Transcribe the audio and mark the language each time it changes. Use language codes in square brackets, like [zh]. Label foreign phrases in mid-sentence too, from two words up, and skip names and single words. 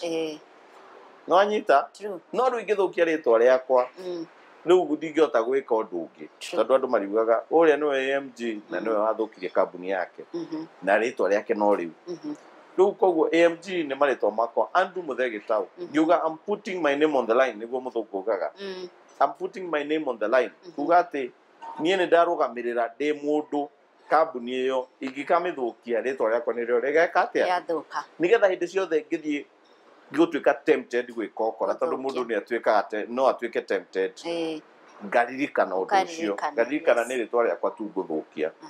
[ki] no anyita no rĩu ingĩthũkia rĩtwa rĩakwa rĩu ndingĩhota gwĩka ũndũ ũngĩ tondũ andũ mariugaga ũrĩa nĩwe AMG na nĩwe wathũkirie kambuni yake na rĩtwa rĩake no rĩu rĩu koguo AMG nĩ marĩtwa makwa Andrew Muthee Gitau ngiuga [en] I'm putting my name on the line [ki] nĩguo mũthũngũ ugaga [en] I'm putting my name on the line [ki] kuga atĩ niĩ nĩ ndarũgamĩrĩra ndĩ mũndũ kambuni ĩyo ingĩkamĩthũkia rĩtwa rĩakwa nĩrĩo rĩgeka atĩa nĩgetha hĩndĩ ciothe ngĩthiĩ gũtuĩka tempted gwĩka ũkora tondũ mũndũ nĩ atuĩkaga no atuĩke tempted ngaririkana ũndũ ũcio ngaririkana nĩ rĩtwa rĩakwa tu ngũthũkia